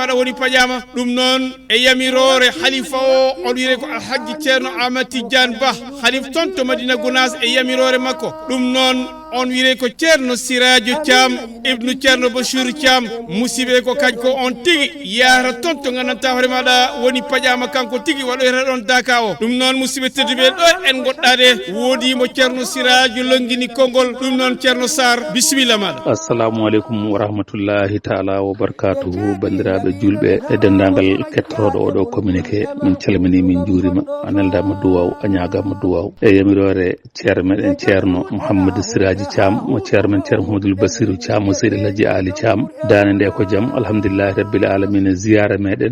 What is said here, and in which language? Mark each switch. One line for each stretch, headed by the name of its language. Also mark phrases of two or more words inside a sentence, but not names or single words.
Fula: mada woni pajama dum non e yamirore khalifa o on wiire ko Alhaji Ceerno Ahmad Tidiane Ba khalif tonto Madina Gounass e yamirore makko dum non on wiire ko Ceerno Siradio Thiam ibnu Ceerno Bachir Thiam musibe ko kanko on tigi yara tonto gananta hore mada woni pajama kanko tigi wadoyata don daka o dum non musibe tedube do en goddade wodi mo Ceerno Siradio longini kongol dum non Ceerno Sar bismillah mada.
Arabic: السلام عليكم ورحمة الله تعالى وبركاته
Fula: bandirabe julbe e dendangal kettodo odo communiqué min calmini min jurima analda ma duwaw anyaga ma duwaw e yamirore Ceerno Ceerno Muhammad Siraji Thiam mo Ceerno Muhammad Basiru Thiam mo Seydi Alhaji Ali Thiam dane nde ko jam
Arabic: الحمد لله رب العالمين
Fula: ziyara meden